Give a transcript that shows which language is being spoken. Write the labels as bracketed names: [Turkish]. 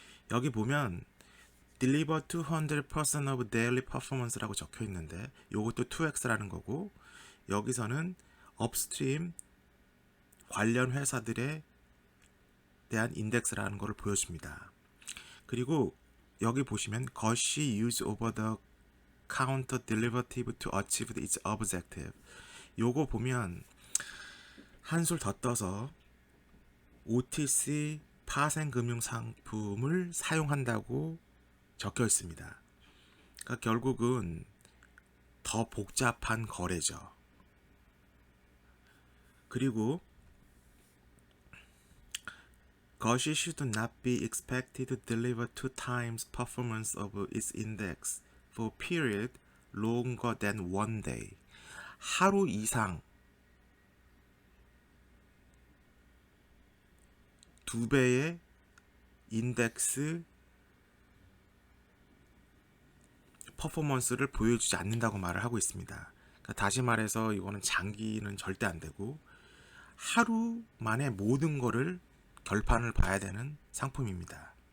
[Korean] 여기 보면 [English] deliver 200% of daily performance [Korean] 라고 적혀 있는데 이것도 2x라는 거고 여기서는 업스트림 관련 회사들에 대한 인덱스라는 것을 보여줍니다. 그리고 여기 보시면 [English] Gaussian use over the counter derivative to achieve its objective. [Korean] 요거 보면 한술 더 떠서 OTC 파생금융상품을 사용한다고 적혀 있습니다. 그러니까 결국은 더 복잡한 거래죠. [English] 그리고 Gaussian should not be expected to deliver 2 times performance of its index for a period longer than one day. [Korean] 하루 이상 2배의 인덱스 퍼포먼스를 보여주지 않는다고 말을 하고 있습니다. 그러니까 다시 말해서 이거는 장기는 절대 안 되고 하루 만에 모든 거를 결판을 봐야 되는 상품입니다.